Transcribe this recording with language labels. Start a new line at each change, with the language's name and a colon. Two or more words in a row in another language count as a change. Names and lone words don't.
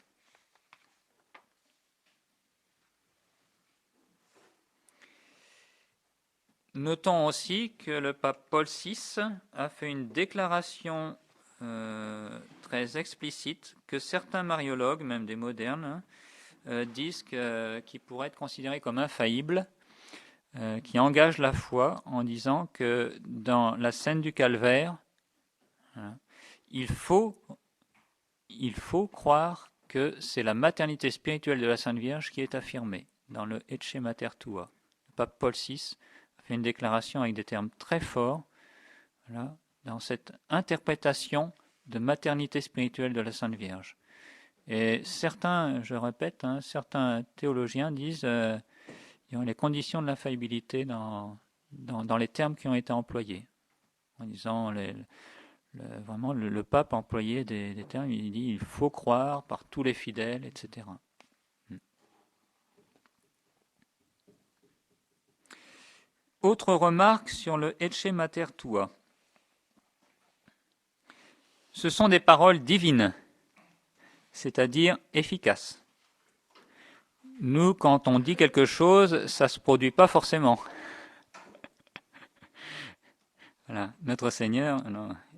French: Notons aussi que le pape Paul VI a fait une déclaration très explicite que certains mariologues, même des modernes, disent qu'il pourrait être considéré comme infaillible, qui engage la foi en disant que dans la scène du calvaire, il faut croire que c'est la maternité spirituelle de la Sainte Vierge qui est affirmée dans le
Latin: Ecce mater tua.
French: Le pape Paul VI a fait une déclaration avec des termes très forts, voilà, dans cette interprétation de maternité spirituelle de la Sainte Vierge. Et certains, je répète, certains théologiens disent il y a les conditions de l'infaillibilité dans les termes qui ont été employés. En disant, vraiment, le pape a employé des termes, il dit il faut croire par tous les fidèles, etc. Autre remarque sur le
Latin: Ecce mater tua.
French: Ce sont des paroles divines, c'est-à-dire efficaces. Nous, quand on dit quelque chose, ça ne se produit pas forcément. Voilà, notre Seigneur, non.